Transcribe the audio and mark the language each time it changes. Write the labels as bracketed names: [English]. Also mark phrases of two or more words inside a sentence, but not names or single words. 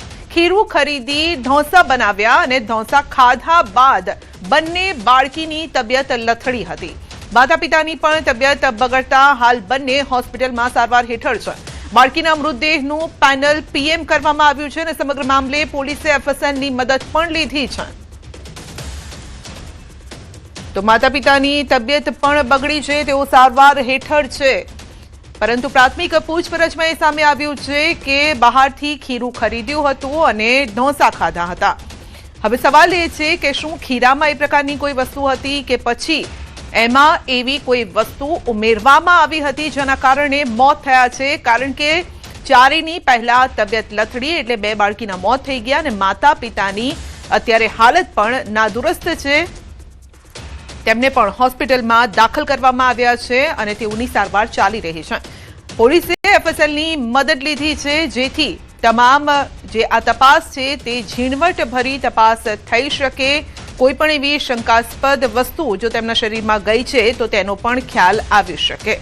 [Gujarati] ખીરું ખરીદી ઢોસા બનાવ્યા અને ઢોસા ખાધા બાદ બંને બાળકીની તબિયત લથડી હતી। માતા પિતાની પણ તબિયત બગડતા હાલ બંને હોસ્પિટલમાં સારવાર હેઠળ છે। બાળકીના મૃતદેહનું પેનલ પીએમ કરવામાં આવ્યું છે અને સમગ્ર મામલે પોલીસે એફએસએલની મદદ પણ લીધી છે। તો માતા પિતાની તબિયત પણ બગડી છે, તેઓ સારવાર હેઠળ છે, પરંતુ પ્રાથમિક પૂછપરછમાં એ સામે આવ્યું છે કે બહારથી ખીરું ખરીદ્યું હતું અને ઢોસા ખાધા હતા। હવે સવાલ એ છે કે શું ખીરામાં એ પ્રકારની કોઈ વસ્તુ હતી કે પછી એમાં એવી કોઈ વસ્તુ ઉમેરવામાં આવી હતી જેના કારણે મોત થયા છે। કારણ કે ચારેયની પહેલા તબિયત લથડી એટલે બે બાળકીના મોત થઈ ગયા અને માતા પિતાની અત્યારે હાલત પણ નાદુરસ્ત છે। તેમને પણ હોસ્પિટલમાં દાખલ કરવામાં આવ્યા છે અને તેઓની સારવાર ચાલી રહી છે। પોલીસે એફએસએલની મદદ લીધી છે જેથી તમામ જે આ તપાસ છે તે ઝીણવટભરી તપાસ થઈ શકે। કોઈ પણ એવી શંકાસ્પદ વસ્તુ જો તેમના શરીરમાં ગઈ છે તો તેનો પણ ખ્યાલ આવી શકે।